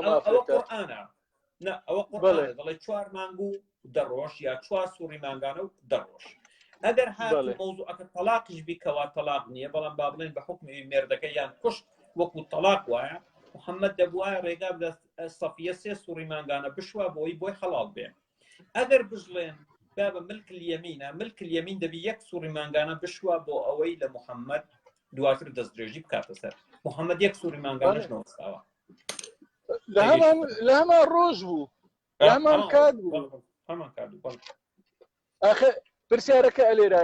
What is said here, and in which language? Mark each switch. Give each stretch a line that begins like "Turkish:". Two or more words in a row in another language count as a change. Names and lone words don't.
Central Kurdish: ئەوە قورئانە ئەوە قورئانە دەڵێ 4 مانگ و 10 ڕۆژ یا 4 سوڕی مانگانە و 10 ڕۆژ ئەگەر هات مۆزوعەکە تەلاقیش بیکەوە تەلاق نییە بەڵام با بڵێن بە حکمی مێردەکە یان کوشت وەکو تەلاق وایە محەممەد دەبوایە ڕێگا بدە سەفیە 3 سوڕی مانگانە بشوە بۆی خەڵاڵ بێ ئەگەر بژڵێن بابە ملک اليمینە ملک اليمین دەبی 1 سوڕی مانگانە بشوە بۆ ئەوەی لە محەممەد دواتر دەستدرێژی بکاتە سەر محەممەد 1 سوڕی مانگانەش نەوەستاوە لە هەمان ڕۆژ بوو لە هەمان کات بوو ئاخە پرسیارەکە ئەلێرە